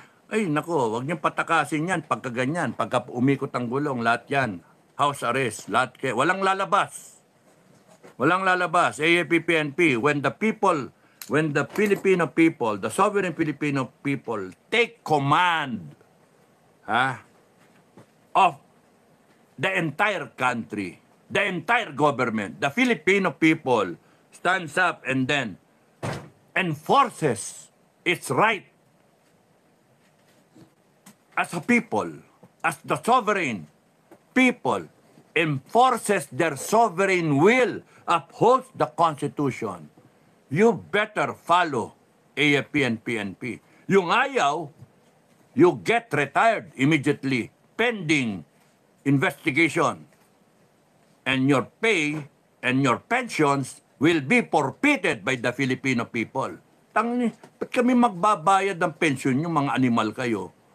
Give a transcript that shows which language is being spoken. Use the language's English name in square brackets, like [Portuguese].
[Filipino] Ay, nako, wag niyong patakasin yan pagka ganyan. Pagka umikot ang gulong, lahat yan. [English] House arrest, [Filipino] lahat kayo. Walang lalabas. Walang lalabas. [English] AFP-PNP, when the Filipino people, the sovereign Filipino people, take command of the entire country, the entire government, the Filipino people stands up and then enforces its right as a people, as the sovereign people, enforces their sovereign will, upholds the Constitution, you better follow AFP and PNP. [Filipino] Yung ayaw, [English] you get retired immediately pending investigation. And your pay and your pensions will be forfeited by the Filipino people. [Filipino] Tangni, ba't kami magbabayad ng pensyon yung mga animal kayo?